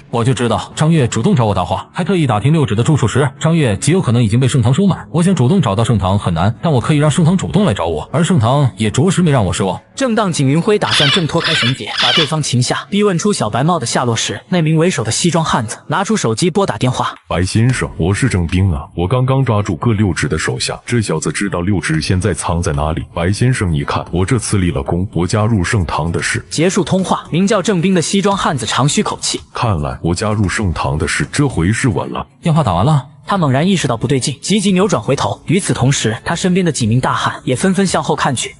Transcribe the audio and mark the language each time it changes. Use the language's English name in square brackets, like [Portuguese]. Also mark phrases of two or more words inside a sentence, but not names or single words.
[Chinese] 我就知道張月主動找我搭話，還特意打聽六指的住處時，張月極有可能已經被盛唐收買。我想主動找到盛唐很難，但我可以讓盛唐主動來找我，而盛唐也着實沒讓我失望。正當景雲輝打算掙脫開繩結，把對方擒下，逼問出小白帽的下落時，那名為首的西裝漢子拿出手機撥打電話。白先生，我是鄭兵啊，我剛剛抓住個六指的手下，這小子知道六指現在藏在哪裡。白先生，你看我這次立了功，我加入盛唐的事。結束通話，名叫鄭兵的西裝漢子長吁口氣，看來我加入盛唐的事這回是穩了。電話打完了。他猛然意识到不对劲，急急扭转回头。与此同时，他身边的几名大汉也纷纷向后看去。